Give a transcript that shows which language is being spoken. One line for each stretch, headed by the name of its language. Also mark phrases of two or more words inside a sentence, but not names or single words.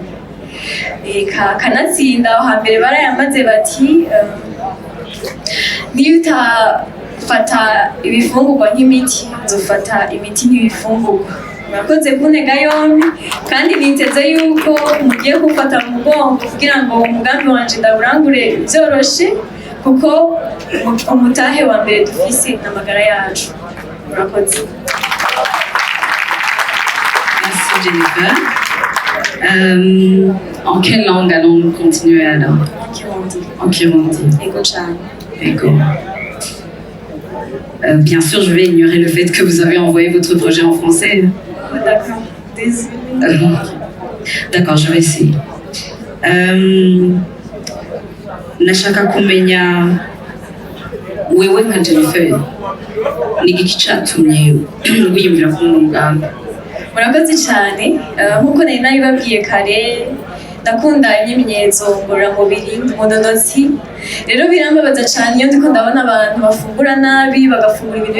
Rundi: Kanatsinda aho hambere barayamaze bati niyo utafata ibifungurwa nk'imiti, uzofata imiti nk'ibifungurwa. Murakoze kuntega yombi, kandi niteze yuko mugiye gufata mu mugongo kugira ngo umugambi wanje ndawurangure vyoroshe, kuko umutahe wa mbere dufise n'amagara yacu. Murakoze.
French: Merci Jennifer. En quelle langue allons-nous continuer alors? En Kirundi. En Kirundi.
Rundi: Ego cane.
French: D'accord. Bien sûr, je vais ignorer le fait que vous avez envoyé votre projet en français. D'accord, désolée. D'accord, je vais essayer.
Rundi: Nashaka kumenya wewe nka Jennifer ni igiki catumye wiyumvira kuri uno mugambi? Murakoze cyane nk'uko nari nabibabwiye kare ndakunda imyimenyerezo ngororamubiri umudodozi rero birambabaza cyane iyo ndiko ndabona abantu bafungura nabi bagafungura ibintu